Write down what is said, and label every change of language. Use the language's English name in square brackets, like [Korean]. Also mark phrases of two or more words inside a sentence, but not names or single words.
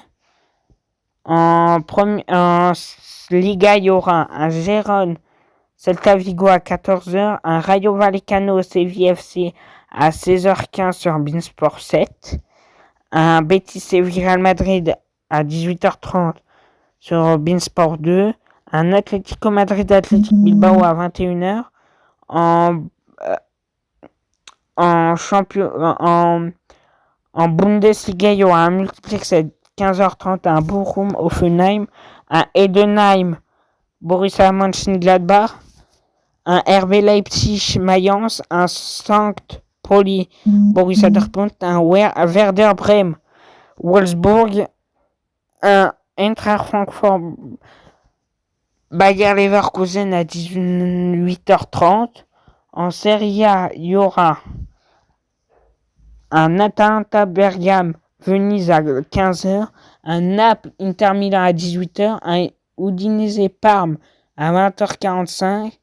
[French] En Liga, il y aura un Gérone Celta Vigo à 14h, un Rayo Vallecano Séville FC à 16h15 sur Beansport 7, un Betis Séville Real Madrid à 18h30 sur Beansport 2, un Atlético Madrid Athletic Bilbao à 21h. En Bundesliga, il y aura un multiplex à 15h30, un Bochum Offenheim, un Heidenheim Borussia Mönchengladbach, un RB Leipzig Mayence, un Sankt Pauli Borussia Dortmund, un Werder Bremen Wolfsburg, un Eintracht Francfort Bayer Leverkusen à 18h30. En Serie A, il y aura un Atalanta Bergame Venise à 15h, un Naples Inter Milan à 18h, un Udinese Parme à 20h45.